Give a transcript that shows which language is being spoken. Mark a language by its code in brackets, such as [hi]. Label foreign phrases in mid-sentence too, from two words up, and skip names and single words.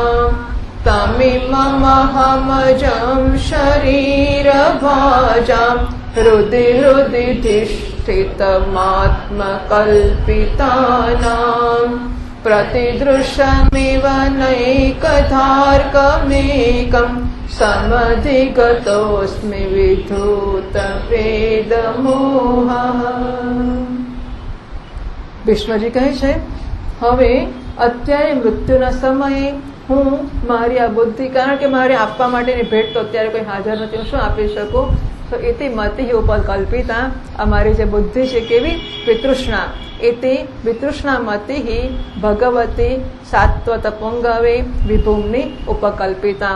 [sa] तमिममहमजं शरीरभाजां हृदि हृदि धिष्ठितमात्मकल्पितानां प्रतिदृशमिव नैकधार्कमेकं समधिगतोऽस्मि विधूतवेदमोहः। [gu] વિષ્ણુજી કહે છે, હવે અત્યારે મૃત્યુના સમયે હું મારી આ બુદ્ધિ, કારણ કે મારે આપવા માટેની ભેટ તો અત્યારે કોઈ હાજર નથી, હું શું આપી શકું? તો એથી [sa] मति उपकल्पिता, [gu] અમારી જે બુદ્ધિ છે કેવી વિતૃષ્ણા, એથી [sa] वितृष्णा मति भगवती सात्वत पुंगवे विभूमनी उपकल्पिता.